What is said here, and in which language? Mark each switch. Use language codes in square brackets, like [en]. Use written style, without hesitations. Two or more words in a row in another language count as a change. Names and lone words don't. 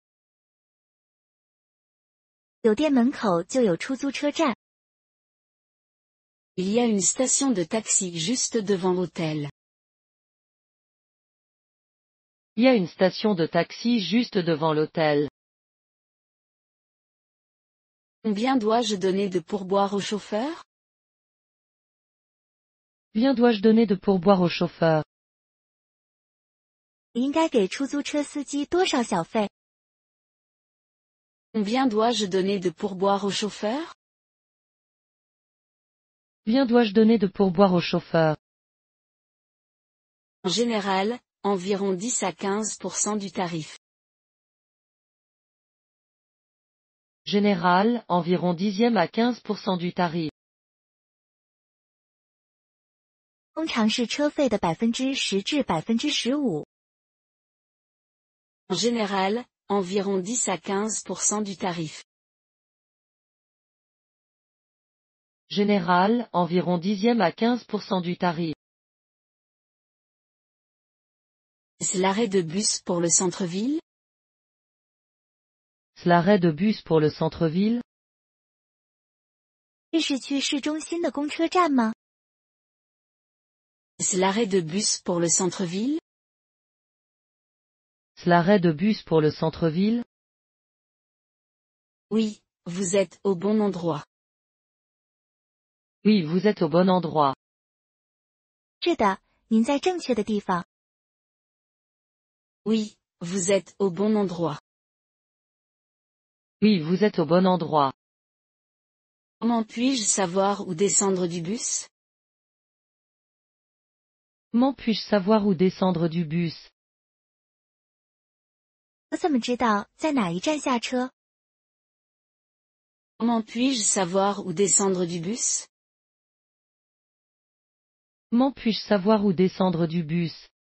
[zh] 酒店门口就有出租车站。 [fr] Il y a une station de taxi juste devant l'hôtel. Il y a une station de taxi juste devant l'hôtel. Combien dois-je donner de pourboire au chauffeur? Combien dois-je donner de pourboire au chauffeur? [zh] 应该给出租车司机多少小费？ [fr] Combien dois-je donner de pourboire au chauffeur? Combien dois-je donner de pourboire au chauffeur? En général, environ 10 à 15% du tarif. Général, environ 10e à 15% du tarif. [zh] 通常是车费的10%至15%。 [fr] En général, environ 10 à 15% du tarif. Général, environ 10e à 15% du tarif. Est-ce l'arrêt de bus pour le centre-ville? C'est l'arrêt de bus pour le centre-ville? [zh] 这是去市中心的公车站吗？ [fr] Est-ce l'arrêt de bus pour le centre-ville? C'est l'arrêt de bus pour le centre-ville? Oui, vous êtes au bon endroit. Oui, vous êtes au bon endroit. [zh] 是的，您在正确的地方。 [fr] Oui, vous êtes au bon endroit. Oui, vous êtes au bon endroit. Comment puis-je savoir où descendre du bus? Comment puis-je savoir où descendre du bus? [zh] 我怎么知道在哪一站下车？ [fr] Comment puis-je savoir où descendre du bus? Comment puis-je savoir où descendre du bus?